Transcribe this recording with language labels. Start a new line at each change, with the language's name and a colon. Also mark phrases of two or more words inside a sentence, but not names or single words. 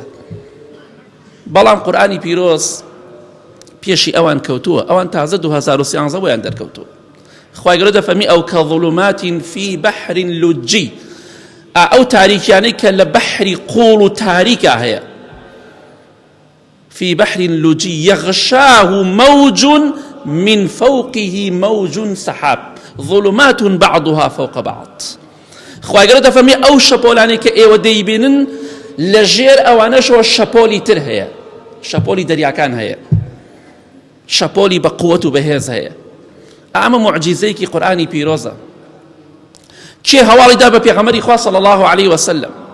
Central Kurdish: بەڵام قورئانی پیرۆز پێشی ئەوان کەوتووە، ئەوان تازە 2013 بۆیان دەرکەوتووە. خوای گەورە دەفەرمی ئەو
Arabic: کەظولومات فی بەحر لجی،
Central Kurdish: ئەو تاریکیانەی کە لە بەحری قوڵ و تاریکە هەیە.
Arabic: في بحر لجي يغشاه موج من فوقه موج سحاب ظلمات بعضها فوق بعض.
Central Kurdish: خوای گەورە دەفەرمی ئەو شەپۆلانەی کە ئێوە دەیبینن لە ژێر ئەوانەشەوە شەپۆلی تر هەیە، شەپۆلی دەریاکان هەیە، شەپۆلی بە قووەت و بەهێز هەیە. ئەمە موعجیزەیەکی قورئانی پیرۆزە. کێ هەواڵی دا بە پێغەمبەری خوا
Arabic: صلی الله علیه وسلم؟